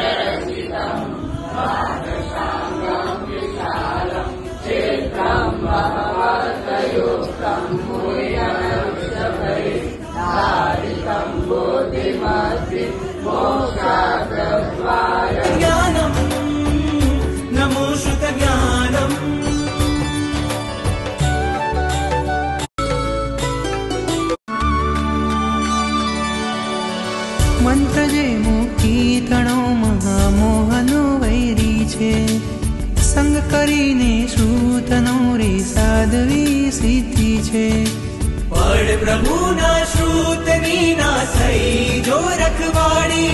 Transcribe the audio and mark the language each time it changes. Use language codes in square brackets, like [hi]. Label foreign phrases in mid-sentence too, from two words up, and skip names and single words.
[sa] रसितं वादशांगं विशालं क्षेत्रं भगवतयुक्तं मुनिजनवृषभैः धारितं बुद्धिमद्भिः मोक्षाद्वारम्। ज्ञानं नमो श्रुत ज्ञानम्। [gu] મંત્ર જે મુક્તિ તણો મહામોહનો વૈરી છે। સંગ કરીને શ્રુતનો રે સાધવી સિદ્ધિ છે। પઢ પ્રભુના શ્રુતની ના સહી જો રખવાડી।